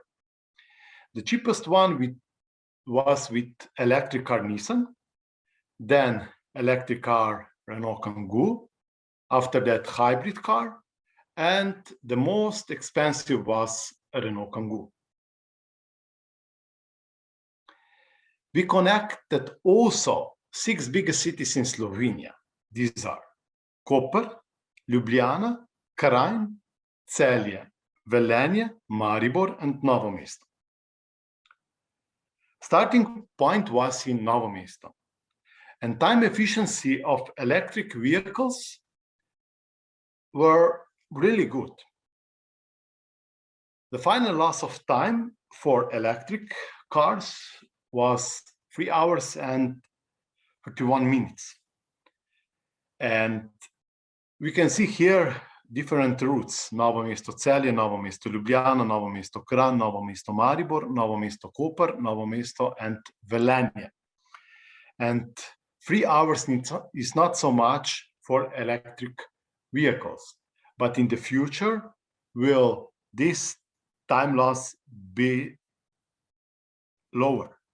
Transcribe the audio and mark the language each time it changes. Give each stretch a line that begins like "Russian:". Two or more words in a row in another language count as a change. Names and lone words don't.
English: The cheapest one was with electric car Nissan, then electric car Renault Kangoo, after that hybrid car, and the most expensive was a Renault Kangoo. We connected also 6 biggest cities in Slovenia. These are Koper, Ljubljana, Kranj, Celje, Velenje, Maribor, and Novo Mesto. Starting point was in Novo Mesto. And time efficiency of electric vehicles were really good. The final loss of time for electric cars was 3 hours and 31 minutes. And we can see here different routes: Novo Mesto Celje, Novo Mesto Ljubljana, Novo Mesto Kranj, Novo Mesto Maribor, Novo Mesto Koper, Novo Mesto and Velenje. And 3 hours is not so much for electric vehicles, but in the future, will this time loss be lower?